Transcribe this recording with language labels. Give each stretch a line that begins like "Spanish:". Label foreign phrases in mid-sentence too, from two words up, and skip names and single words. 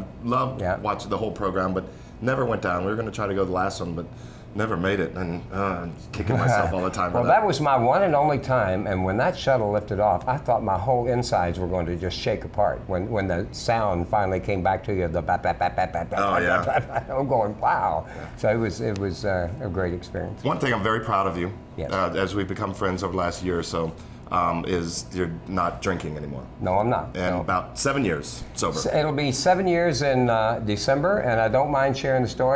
English: I loved watching the whole program, but never went down. We were going to try to go the last one, but never made it, and I'm kicking myself all the time. Well, that was my one and only time, and when that shuttle lifted off, I thought my whole insides were going to just shake apart. When the sound finally came back to you, the bat, bat, bat, bat, bat, Oh, yeah. bat, I'm going, wow. Yeah. So it was a great experience. One thing I'm very proud of you, Yes. as we've become friends over the last year or so, is you're not drinking anymore. No, I'm not. And No. about 7 years sober. So it'll be 7 years in December, and I don't mind sharing the story.